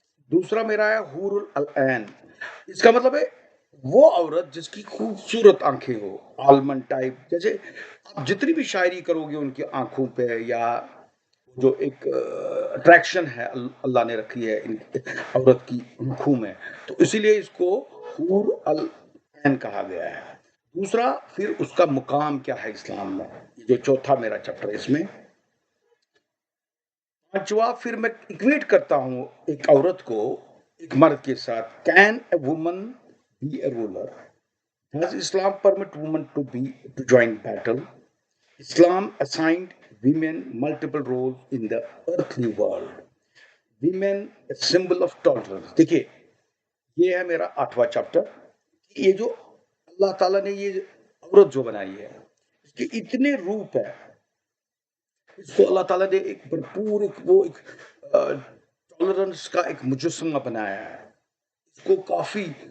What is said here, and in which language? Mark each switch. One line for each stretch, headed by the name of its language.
Urdu: دوسرا میرا ہے حور العین، اس کا مطلب ہے وہ عورت جس کی خوبصورت آنکھیں ہو، آلمنڈ ٹائپ، جیسے آپ جتنی بھی شاعری کرو گے ان کی آنکھوں پہ، یا جو ایک اٹریکشن ہے اللہ نے رکھی ہے ان عورت کی آنکھوں میں، تو اسی لیے اس کو حور العین کہا گیا ہے۔ دوسرا پھر اس کا مقام کیا ہے اسلام میں، جو چوتھا میرا چیپٹر ہے اس میں۔ پانچواں پھر میں اکویٹ کرتا ہوں ایک عورت کو ایک مرد کے ساتھ۔
English: Can a woman be a ruler? Does Islam permit women to join battle? Islam assigned women multiple roles in the earthly world. Women a symbol of tolerance.
Urdu: دیکھیے یہ ہے میرا 8واں چیپٹر۔ یہ جو اللہ تعالیٰ نے یہ عورت جو بنائی ہے اس کے اتنے روپ ہے، اس کو اللہ تعالیٰ نے ایک بھرپور وہ ایک ٹالرنس کا ایک مجسمہ بنایا ہے، اس کو کافی